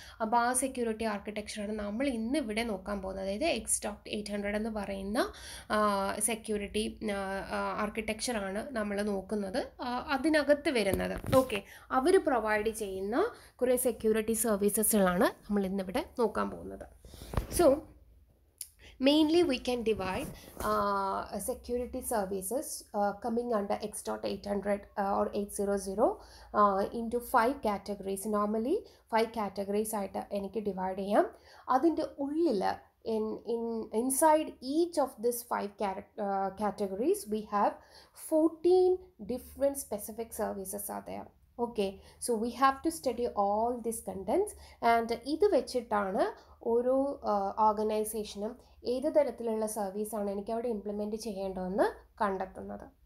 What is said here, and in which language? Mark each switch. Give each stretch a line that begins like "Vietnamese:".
Malayalam: അപ്പോൾ ആ സെക്യൂരിറ്റി ആർക്കിടെക്ചറാണ് നമ്മൾ ഇന്ന് ഇവിടെ നോക്കാൻ പോകുന്നത്. അതായത് X.800 എന്ന് പറയുന്ന സെക്യൂരിറ്റി ആർക്കിടെക്ചറാണ് നമ്മൾ നോക്കുന്നത്, അതിനകത്ത് വരുന്നത്. ഓക്കെ, അവർ പ്രൊവൈഡ് ചെയ്യുന്ന കുറേ സെക്യൂരിറ്റി സർവീസസുകളാണ് നമ്മൾ ഇന്നിവിടെ നോക്കാൻ പോകുന്നത്.
English: So mainly we can divide security services coming under X.800 or 800 into 5 categories.
Malayalam: Normally 5 categories ആയിട്ട് എനിക്ക് ഡിവൈഡ് ചെയ്യാം. അതിൻ്റെ ഉള്ളിൽ
English: inside each of these 5 categories we have 14 different specific services are there. Okay, so we have to study all these contents, and
Malayalam: ഇത് വെച്ചിട്ടാണ് ഓരോ ഓർഗനൈസേഷനും ഏത് തരത്തിലുള്ള സർവീസാണ് എനിക്ക് അവിടെ ഇംപ്ലിമെൻറ്റ് ചെയ്യേണ്ടതെന്ന് കണ്ടെത്തുന്നത്.